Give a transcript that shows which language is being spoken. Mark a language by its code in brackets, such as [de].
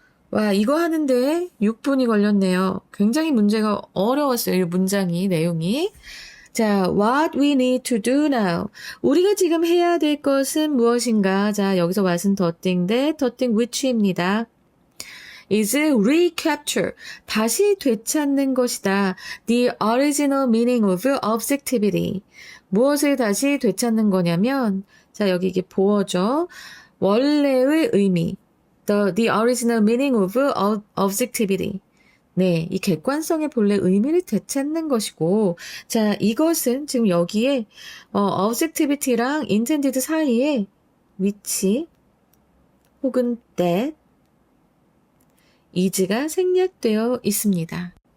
[ko] 와, 이거 하는데 6분이 걸렸네요. 굉장히 문제가 어려웠어요, 이 문장이, 내용이. [en] 자, what we need to do now. [ko] 우리가 지금 해야 될 것은 무엇인가? 자, 여기서 what은 더띵인데 더띵 which입니다. [en] is recapture. [ko] 다시 되찾는 것이다. [en] The original meaning of objectivity. [ko] 무엇을 다시 되찾는 거냐면, 자, 여기 이게 보어죠. 원래의 의미. [en] The original meaning of objectivity. [ko] 네, 이 객관성의 본래 의미를 되찾는 것이고, 자, 이것은 지금 여기에 objectivity랑 intended 사이에 which 혹은 that is가 생략되어 있습니다.